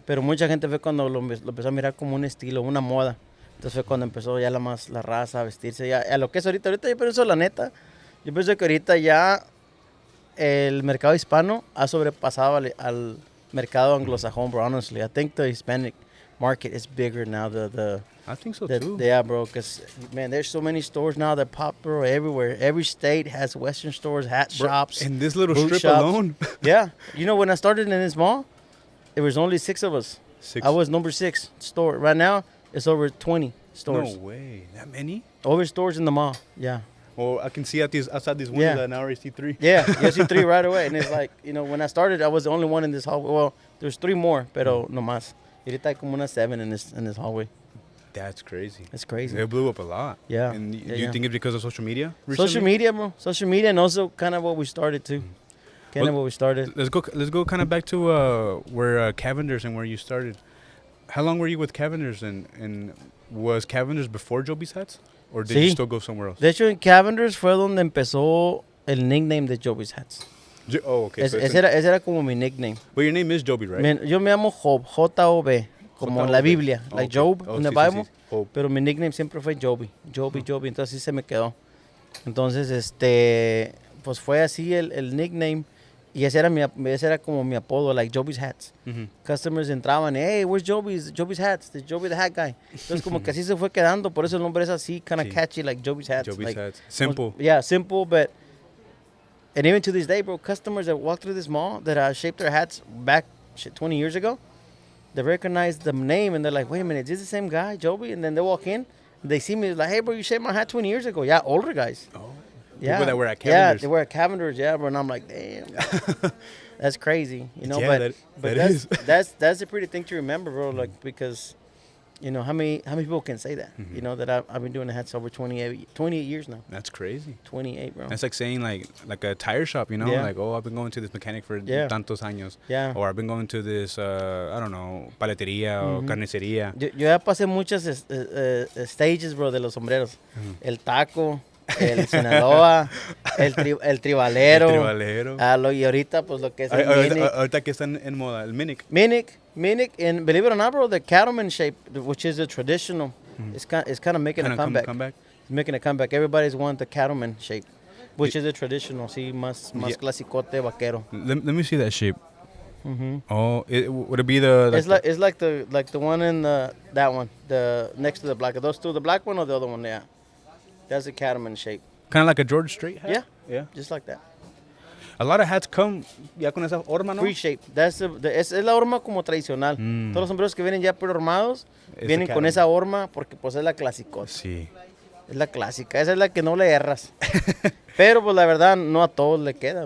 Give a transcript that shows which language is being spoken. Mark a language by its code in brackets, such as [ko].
[es] Pero mucha gente fue cuando lo empezó a mirar como un estilo, una moda. Entonces fue cuando empezó ya la raza a vestirse, ya a lo que es ahorita yo pienso la neta, yo pienso que ahorita ya el mercado hispano ha sobrepasado al mercado anglosajón, bro, [en] honestly. I think the Hispanic market is bigger now. I think so too. Yeah, bro, because, man, there's so many stores now that pop, bro, everywhere. Every state has Western stores, hat shops. In this little strip shops. alone? Yeah. You know, when I started in this mall, there was only 6 of us. 6? I was number 6 store. Right now, it's over 20 stores. No way. That many? Over stores in the mall, yeah. Well, I can see outside these windows and now I see 3. Yeah, you see 3 right away. And it's like, you know, when I started, I was the only one in this hallway. Well, there's 3 more, [es] pero no más. Ahorita hay como unas 7 [en] in this hallway. That's crazy. It's crazy. It blew up a lot. Yeah. And do you think it's because of social media recently? Social media, bro. Social media, and also kind of what we started too. Let's go kind of back to where Cavenders and where you started. How long were you with Cavenders and was Cavenders before Joby's hats? Or did you still go somewhere else? [es] De hecho, en Cavenders fue donde empezó el nickname de Joby's hats. [en] Okay. [es] Ese era como mi nickname. [en] But your name is Joby, right? [es] Yo me llamo Job, J-O-B, como en la Biblia, [en] like Job in the Bible. [es] Sí. Pero mi nickname siempre fue Joby, Joby, entonces así se me quedó. Entonces, pues fue así el nickname. Y ese era como mi apodo, [en] like Joby's hats. Customers entraban, hey, where's Joby's hats? The Joby the hat guy. [es] Entonces como que así se fue quedando, por eso el nombre es así, [en] kind of catchy, like Joby's hats. Joby's like, hats. Simple. Yeah, simple, but And even to this day, bro, customers that walk through this mall that shaped their hats back 20 years ago, they recognize the name and they're like, wait a minute, is this the same guy, Joby? And then they walk in, and they see me, like, hey, bro, you shaped my hat 20 years ago. Yeah, older guys. Oh. Yeah. People that were at Yeah, Cavender's. they were at Cavender's, yeah, bro. And I'm like, damn. That's crazy, you know. Yeah, but that is. that's a pretty thing to remember, bro. Like, because, you know, how many people can say that? You know, that I've been doing the hats over 28 years now. That's crazy. 28, bro. That's like saying like a tire shop, you know, Yeah. like, oh, I've been going to this mechanic for Yeah. [es] tantos años. [en] Yeah. Or I've been going to this, I don't know, [es] paletería o carnicería. Yo ya pasé muchas stages, bro, de los sombreros. El taco, el Sinaloa, el tribalero. El tribalero. Y ahorita, pues, lo que es el Minic. Ahorita que están en moda, el Minic. [en] Minic, and believe it or not, bro, the cattleman shape, which is a traditional, it's kind of making a comeback. It's making a comeback. Everybody's want the cattleman shape, which is a traditional, [es] sí, más clasicote vaquero. [en] Let me see that shape. Oh, would it be the... It's like the one in that one, the next to the black. Are those two the black one or the other one? Yeah, that's the cattleman shape. Kind of like a George Strait hat? Yeah, just like that. A lot of hats come [es] ya con esa horma, ¿no? [en] Free shape. [es] Es la horma como tradicional. Todos los sombreros que vienen ya prearmados vienen con esa horma porque pues es la clasicota. Sí. Es la clásica. Esa es la que no le erras. Pero pues la verdad no a todos le queda.